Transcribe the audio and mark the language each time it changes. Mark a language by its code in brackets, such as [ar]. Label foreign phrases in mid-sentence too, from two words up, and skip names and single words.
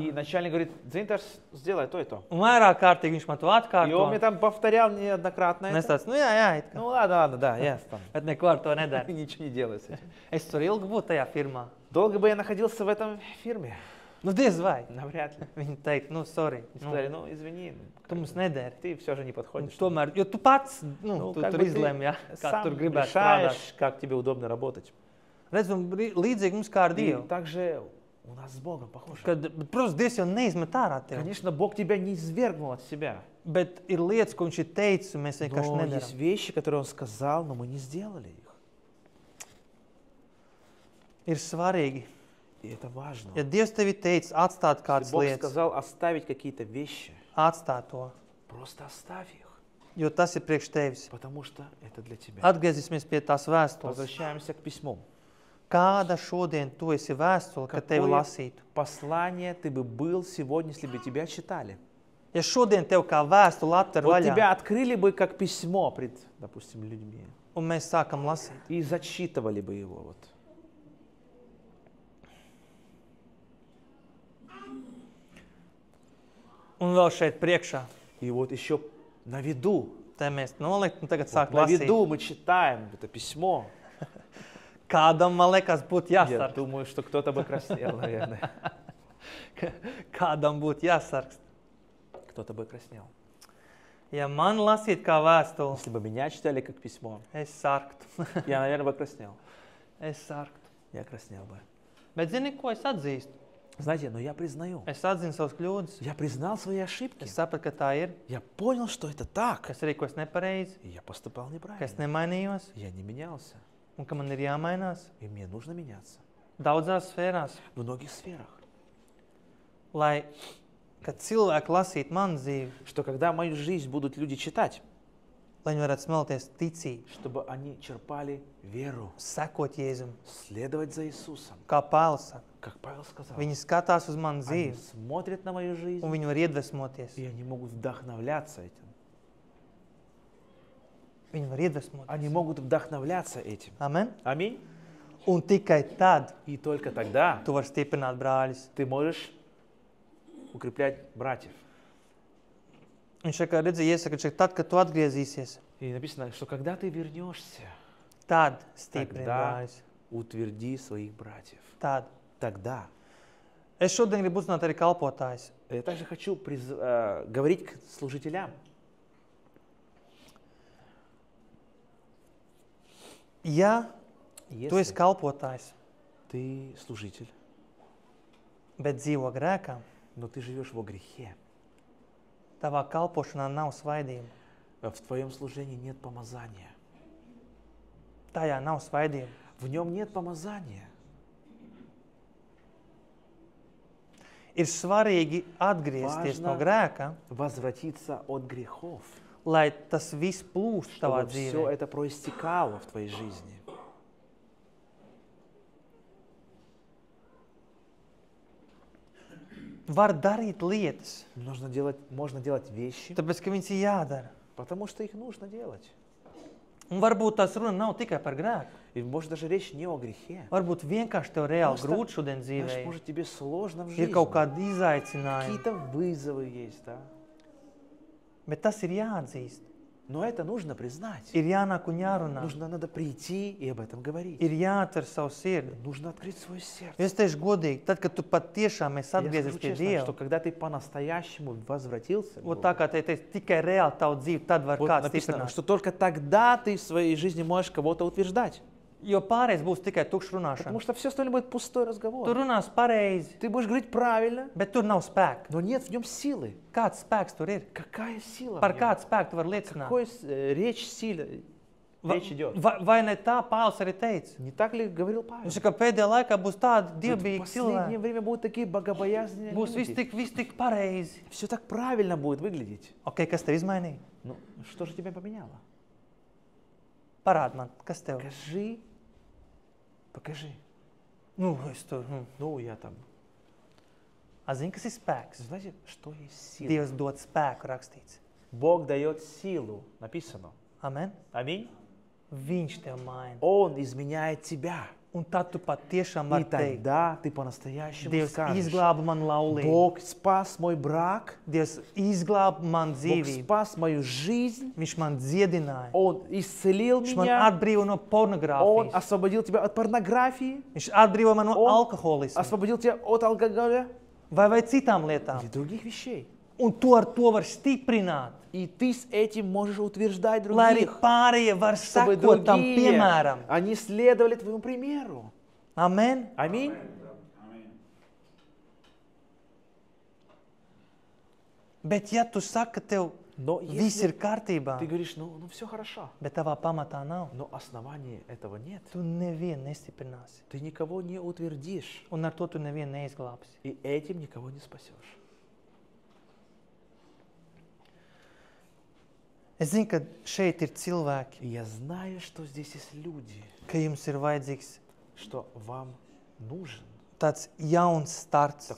[ru] и начальник говорит, Дзинтер, сделай то и то. [lv] Un vairāk kārtīgi viņš man to [ru] И он [lv] atkārto. [ru] мне там повторял неоднократно [lv] Un es [ru] это. [lv] tāds, nu jā, it kā. [ru] Ну ладно, да, я там [lv] Bet neko ar to nedara. [ru] ничего не делаю с этим. [lv] Es tur ilgi būtu tajā firmā. [ru] Долго бы я находился в этом фирме? [lv] Nu, diez vai. [ru] Навряд ли. [lv] Viņi teikt, nu, sorry, [ru] И nu, сказали, ну извини, [lv] tu mums nedari. [ru] ты все же не [lv] Un [ru] подходишь. [lv] tomēr, jo tu pats, nu, [ru] Ну, [lv] tu [ru] как [lv] tur [ru] бы ты [lv] izlēmi, ja, kā [ru] сам [lv] tur gribētu strādāt. [ru] решаешь, как тебе удобно работать. [lv] Redz, un līdzīgi mums kā ar [ru] И [lv] Dievu. [ru] также у нас с Богом похоже. [lv] Bet, protams, Dievs jau neizmet ārā tevi. [ru] Конечно, Бог тебя не извергнул от себя. [lv] Bet ir lietas, ko viņš ir teicis, un mēs vienkārši [ru] Но есть [lv] nedarām. [ru] вещи, которые Он сказал, но мы не сделали их. [lv] Ir svarīgi, [ru] И это важно. [lv] ja Dievs tev ir teicis atstāt [ru] Если [lv] kādas [ru] Бог [lv] lietas, [ru] сказал оставить какие-то вещи, [lv] atstāt to, [ru] просто оставь их, [lv] jo tas ir priekš tevis. [ru] потому что это для тебя. [lv] Atgriezīsimies pie tās vēstules. [ru] Возвращаемся к письму. [lv] Kāda šodien tu esi vēstule, kad tevi [ru] Какое [lv] lasītu? [ru] послание ты бы был сегодня, если бы тебя читали? [lv] Ja šodien tev kā vēstule atver [ru] Вот [lv] vaļā, [ru] тебя открыли бы как письмо пред, допустим, людьми [lv] un mēs sākam lasīt, [ru] и зачитывали бы его. Вот. [lv] un vēl šeit priekšā, [ru] И вот еще на виду, [lv] te mēs nolikt un tagad [ru] вот [lv] sāk [ru] на [lv] lasīt. [ru] виду мы читаем это письмо. [lv] Kādam, man liekas, būtu [ru] Я [lv] jāsargst. [ru] думаю, что кто-то бы краснел, наверное. [lv] Kādam būtu jāsargst. [ru] Кто-то бы краснел. [lv] Ja man lasīt kā vēstuli, [ru] Если бы меня читали как письмо, [lv] es sargtu. [ru] я, наверное, бы краснел. [lv] Es sargtu. [ru] Я краснел бы. [lv] Bet zini, ko es atzīstu? [ru] Знаете, но я признаю. [lv] Es atzinu savas kļūdas. [ru] Я признал свои ошибки. [lv] Es sapratu, ka tā ir, [ru] Я понял, что это так. [lv] ka es rīkos nepareizi, [ru] И я поступал [lv] ka es [ru] неправильно. [lv] nemainījos [ru] Я не менялся. [lv] un ka man ir jāmainās [ru] И мне нужно меняться. [lv] daudzās sfērās, [ru] В многих сферах. [lv] lai, kad cilvēki lasītu manu dzīvi, [ru] Что когда мою жизнь будут люди читать, [lv] lai viņi varētu smelties ticību, [ru] чтобы они черпали веру, [lv] sekot Jēzum, [ru] следовать за Иисусом. [lv] kā Pāvils saka. [ru] Как Павел сказал, [lv] Viņi skatās uz manu [ru] они [lv] dzīvi, [ru] смотрят на мою [lv] un [ru] жизнь, [lv] viņi var iedvesmoties. [ru] и они могут вдохновляться этим. [lv] Viņi var iedvesmoties. [ru] Они могут вдохновляться этим. [lv] Amen? [ru] Аминь. [lv] Un tikai tad [ru] И только тогда [lv] tu vari stiprināt brāļus. [ru] ты можешь укреплять братьев. [lv] Viņš saka, redzi, iesaka, ka tad, kad tu atgriezīsies, [ru] И написано, что когда ты вернешься, [lv] tad stiprini [ru] тогда [lv] brāļus. [ru] утверди своих братьев. [lv] Tad. [ru] Тогда. [lv] Es šodien gribu uzzināt arī kalpotājus. [ru] Я также хочу говорить к служителям. [lv] Ja tu esi [ru] Если [lv] kalpotājs, [ru] ты служитель, [lv] bet dzīvo grēkā, [ru] но ты живешь во грехе, [lv] tavā kalpošanā nav svaidījuma. [ru] в твоем служении нет помазания. [lv] Tajā nav svaidījuma. [ru] В нем нет помазания. [lv] Ir svarīgi atgriezties no [ru] Важно [lv] grēka, [ru] возвратиться от грехов, [lv] lai tas viss plūst tavā [ru] чтобы все [lv] dzīvē. [ru] это проистекало в твоей жизни. [lv] Var darīt lietas, [ru] Можно делать вещи, [lv] tāpēc, ka viņas ir jādara. [ru] потому что их нужно делать. [lv] Un varbūt tās runa nav tikai par grēku. [ru] И может даже речь не о грехе. [lv] Varbūt vienkārši tev reāli [ru] Просто, [lv] grūti šodien [ru] Знаешь, [lv] dzīvē. [ru] может тебе сложно в [lv] Ir [ru] жизни. [lv] kaut kādi izaicinājumi, [ru] Какие-то вызовы есть, да? [lv] bet tas ir jāatzīst. [ru] Но это нужно признать. [lv] Ir jānāk un jārunā. [ru] Надо прийти и об этом говорить. [lv] Ir jāatver savu sirdi. [ru] Нужно открыть свое сердце. [lv] Es teikšu godīgi, tad, kad tu patiešām esi [ru] Я [lv] atgriezies [ru] скажу [lv] pie [ru] честно, что [lv] Dieva, [ru] когда ты по-настоящему возвратился, к [lv] un [ru] Богу, [lv] tā kā te teicu, tikai reāli tavu dzīvi, tad var [ru] вот [lv] kāds [ru] написано, [lv] stiprināt. [ru] что только тогда ты в своей жизни можешь кого-то утверждать. [lv] Jo pārējais būs tikai tukšs [ru] Потому [lv] runāšana. [ru] что все остальное будет пустой [lv] Tu [ru] разговор. [lv] runās pareizi, [ru] Ты будешь говорить правильно, [lv] bet tur nav spēka. [ru] но нет в нем силы. [lv] Kāds spēks tur ir? [ru] Какая сила? [lv] Par [ru] в нем? [lv] kādu spēku tu vari liecināt? [ru] Какой речь силы? Речь идет. [lv] Vai ne tā Pāvils arī teica? [ru] Не так ли говорил Павел? [lv] Viņš saka, ka pēdējā laikā būs tādi [ru] В [lv] dievbijīgi [ru] последнее [lv] cilvēki. [ru] время будут такие богобоязненные [lv] Būs viss [ru] люди. [lv] tik pareizi. [ru] Все так правильно будет выглядеть. [lv] Ok, kas tev izmainīja? [ru] Ну, что же тебя поменяло? [lv] Parādi man, kas tev? [ru] Покажи. [lv] Nu, es tur. [ru] Ну, я там. [lv] A, zini, kas ir spēks? [ru] Знаете, что есть сила? [lv] Dievs dod spēku rakstīts. [ru] Бог дает силу, написано. [lv] Amen? [ru] Аминь. [lv] Viņš tev maina. [ru] Он изменяет тебя. [lv] Un tad tu patiešām [ru] И [lv] vari teikt, [ru] тогда ты по-настоящему [lv] Dievs [ru] скажешь, [lv] izglāba man laulību. [ru] Бог спас мой брак, [lv] Dievs izglāba man [ru] Бог [lv] dzīvību. [ru] спас мою жизнь, [lv] Viņš man dziedināja. [ru] Он исцелил [lv] Viņš man [ru] меня, [lv] atbrīvo no [ru] Он [lv] pornogrāfijas. [ru] освободил тебя от порнографии, [lv] Viņš atbrīvo man no [ru] Он [lv] alkoholisma [ru] освободил тебя от алкоголя [lv] vai citām lietām. [ru] или других вещей. [lv] Un tu ar to vari stiprināt, [ru] И ты с этим можешь утверждать [lv] lai arī [ru] других, [lv] pārējie var [ru] чтобы [lv] sekot tam [ru] другие, [lv] piemēram. [ru] они следовали твоему примеру. [lv] Amen. [ru] Аминь. [lv] Bet ja tu saki, ka tev [ru] Но [lv] viss [ru] если [lv] ir kārtībā, [ru] ты говоришь, ну все хорошо, [lv] bet tavā pamatā nav, [ru] но основания этого нет, [lv] tu nevienu nestiprināsi. [ru] ты никого не утвердишь, [lv] Un ar to tu nevienu neizglābsi. [ru] и этим никого не спасешь. [lv] Es zinu, ka šeit ir cilvēki, [ru] И я знаю, что здесь есть люди, [lv] ka jums ir vajadzīgs [ru] что вам нужен [lv] tāds jauns starts dzīvē.